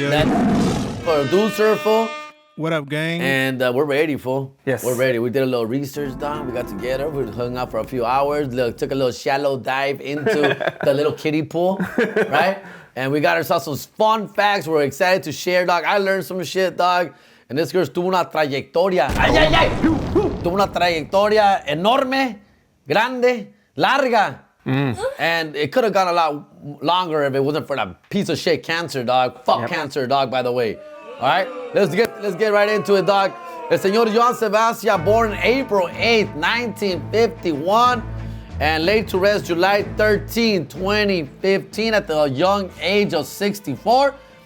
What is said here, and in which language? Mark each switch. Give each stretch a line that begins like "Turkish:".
English: that producer, fool. What up, gang? And we're ready, fool. Yes. We're ready. We did a little research, dog. We got together. We hung out for a few hours. Took a little shallow dive into the little kiddie pool, right? And we got ourselves some fun facts. We're excited to share, dog. I learned some shit, dog. And this girl's
Spanish: tuvo una trayectoria. Tuvo una trayectoria enorme, grande, larga.
English: And it could have gone a lot longer if it wasn't for that piece of shit cancer, dog. Fuck cancer, dog, by the way. All right, let's get right into it, dog.
Spanish: El señor
English: Joan Sebastian, born April 8th, 1951, and laid to rest July 13, 2015, at the young age of 64.